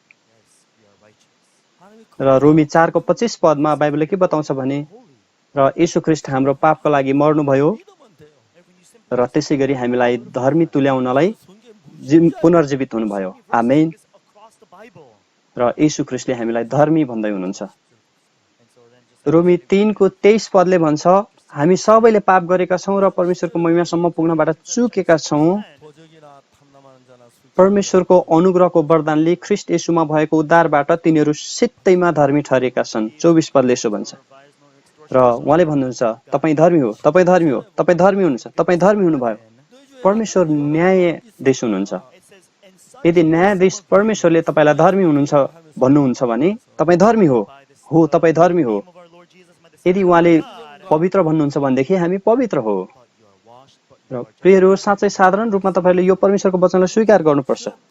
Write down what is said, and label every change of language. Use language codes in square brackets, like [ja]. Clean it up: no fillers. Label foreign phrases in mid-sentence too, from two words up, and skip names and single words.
[ne] र रोमी 4 को 25 पदमा बाइबलले के बताउँछ भने र येशू ख्रीष्ट हाम्रो पापको लागि मर्नुभयो र त्यसै गरी हामीलाई धर्मी तुल्याउनलाई पुनर्जीवित हुनुभयो आमेन र येशू ख्रीष्टले हामीलाई धर्मी भन्दै हुनुहुन्छ रोमी 3 को 23 पदले भन्छ हामी सबैले पाप गरेका छौं र परमेश्वरको महिमासम्म पुग्नबाट चुकेका छौं [ko] 보적이나 탐남하는 자나 술 [ne] परमेश्वरको अनुग्रहको वरदानले ख्रीष्ट येशूमा भएको उद्धारबाट तिनीहरू सित्तैमा धर्मी ठहरेका छन् 24 पदले यसो भन्छ र उहाँले भन्नुहुन्छ तपाई धर्मी हो तपाई धर्मी हो तपाई धर्मी हुनुहुन्छ तपाई धर्मी हुनुभयो परमेश्वर न्यायाधीश हुनुहुन्छ यदि न्यायाधीश परमेश्वरले तपाईलाई धर्मी हुनुहुन्छ भन्नुहुन्छ भने तपाई धर्मी हो तपाई धर्मी हो यदि उहाँले पवित्र भन्नुहुन्छ भनेदेखि हामी पवित्र हो र प्रियहरू साँच्चै साधारण रूपमा तपाईले यो परमेश्वरको वचनलाई स्वीकार गर्नुपर्छ